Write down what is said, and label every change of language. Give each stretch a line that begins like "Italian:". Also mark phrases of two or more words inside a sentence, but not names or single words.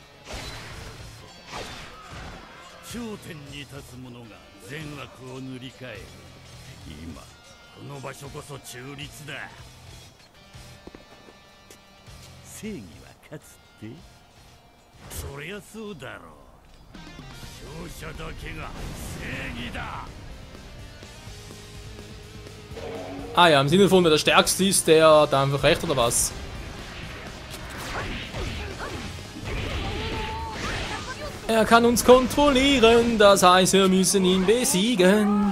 Japanese: 頂点に立つ者が善悪を塗り替える。今この場所こそ中立だ。正義は勝つって？そりゃそうだろう。勝者だけが正義だ。
German: Ah ja, im Sinne von, wer der Stärkste ist, der hat einfach recht, oder was? Er kann uns kontrollieren, das heißt, wir müssen ihn besiegen.